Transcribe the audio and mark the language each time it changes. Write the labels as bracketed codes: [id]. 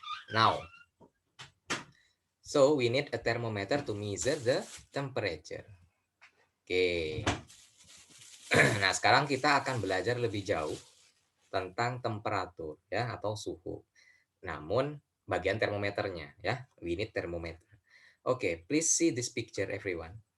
[en] Now, so we need a thermometer to measure the temperature. Oke. [id] Nah, sekarang kita akan belajar lebih jauh tentang temperatur ya atau suhu. Namun bagian termometernya ya, [en] we need thermometer. Oke, please see this picture everyone.